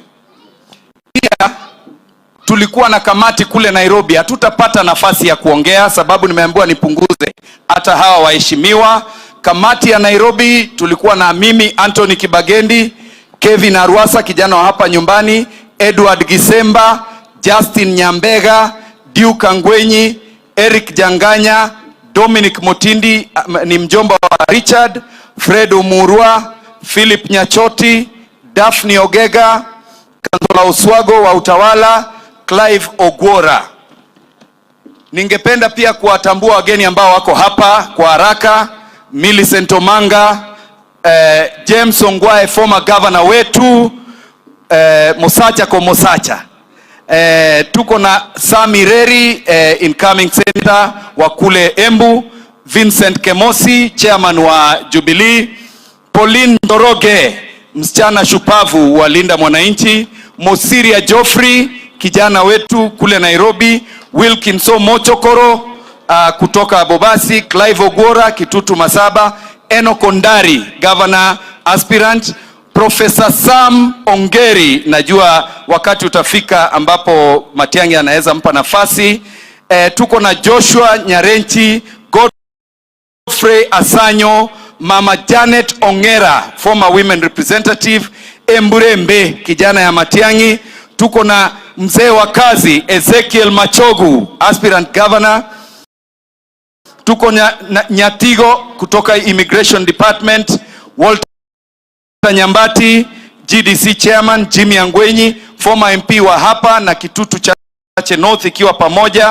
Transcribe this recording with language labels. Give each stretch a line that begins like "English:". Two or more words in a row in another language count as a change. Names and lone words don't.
Swahili: Pia tulikuwa na kamati kule Nairobi. Hatutapata nafasi ya kuongea sababu nimeambiwa nipunguze hata hawa waheshimiwa. Kamati ya Nairobi tulikuwa na mimi Anthony Kibagendi, Kevin Arwasa kijana wa hapa nyumbani, Edward Gisemba, Justin Nyambega, Duke Angwenyi, Eric Janganya, Dominic Motindi ni mjomba wa Richard, Fred Umurwa, Philip Nyachoti, Daphne Ogega, Kanzola Oswago wa Utawala, Clive Ogwora. Ningependa pia kuwatambua wageni ambao wako hapa kwa haraka. Millicent Omanga, James Ongwae
English: former governor
Swahili: wetu, Mosacha kwa Mosacha. Tuko na Sami Reri,
English: incoming senator
Swahili: wa kule Embu, Vincent Kemosi, chairman wa Jubilee, Pauline Njoroge, msichana shupavu wa Linda Mwananchi, Mosiria Joffrey, kijana wetu kule Nairobi, Wilkinson Mochokoro kutoka Bobasi, Clive Ogwora, Kitutu Masaba, Enoch Ondari,
English: governor aspirant,
Swahili: Professor Sam Ongeri, najua wakati utafika ambapo Matiang'i anaweza mpa nafasi. Tuko na Joshua Nyarenchi, Godfrey Asanyo, Mama Janet Ongera,
English: former women representative,
Swahili: Emburembe, kijana ya Matiang'i. Tuko na mzee wa kazi Ezekiel Machogu,
English: aspirant governor.
Swahili: Tuko na Nyatigo kutoka Immigration Department, Walter Nyambati, GDC chairman, Jimmy Angwenyi,
English: former MP
Swahili: wa hapa na Kitutu Chache North ikiwa pamoja.